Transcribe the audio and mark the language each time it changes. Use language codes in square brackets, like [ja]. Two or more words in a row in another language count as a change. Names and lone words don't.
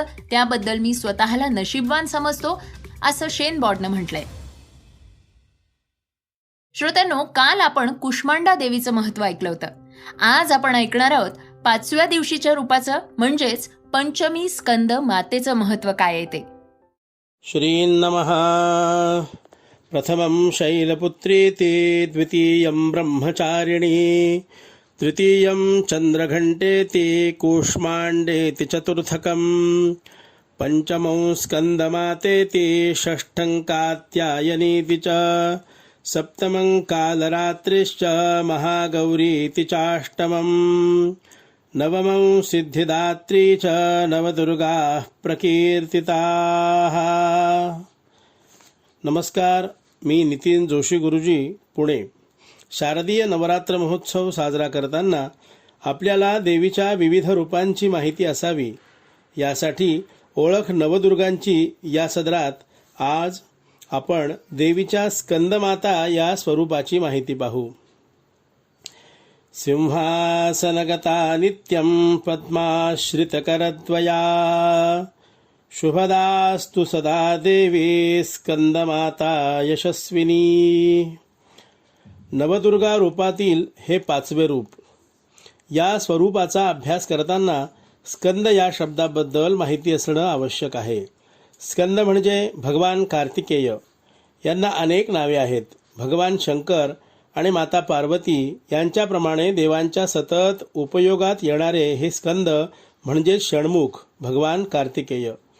[mr] त्याबद्दल मी स्वतःला नशीबवान समजतो, असं शेन बॉर्डनं म्हटलंय. श्रोत्यांनो, काल आपण कुष्मांडा देवीचं महत्त्व ऐकलं होतं. आज आपण ऐकणार आहोत 5व्या दिवशीच्या रूपाचं म्हणजेच पंचमी स्कंद मातेचं महत्त्व काय आहे ते. [sa] श्रीं नमः. प्रथमं शैलपुत्रीति, द्वितीयं ब्रह्मचारिणी, तृतीयं चन्द्रघण्टेति, कूष्माण्डेति, चतुर्थकं पञ्चमं स्कन्दमातेति, षष्ठं कात्यायनीति च, सप्तमं कालरात्रिश्च महागौरीति चाष्टमं नवमं सिद्धिदात्री च नवदुर्गाः प्रकीर्तिताः. [mr] नमस्कार, मी नितीन जोशी गुरुजी, पुणे. शारदीय नवरात्र महोत्सव साजरा करताना आपल्याला देवीच्या विविध रूपांची माहिती असावी, यासाठी ओळख नवदुर्गांची या सदरात आज आपण देवीच्या स्कंदमाता या स्वरूपाची माहिती पाहू. [sa] सिंहासनगता नित्यं पद्माश्रितकरद्वया शुभदास्तु सदा देवी स्कंदमाता यशस्विनी. [mr] नवदुर्गा रूपातील हे 5वे रूप. या स्वरूपाचा अभ्यास करताना स्कंद या शब्दाबद्दल माहिती असणं आवश्यक आहे. स्कंद म्हणजे भगवान कार्तिकेय. यांना अनेक नावे आहेत. भगवान शंकर आणि माता पार्वती यांच्याप्रमाणे देवांच्या सतत उपयोगात येणारे हे स्कंद म्हणजे षण्मुख भगवान कार्तिकेय.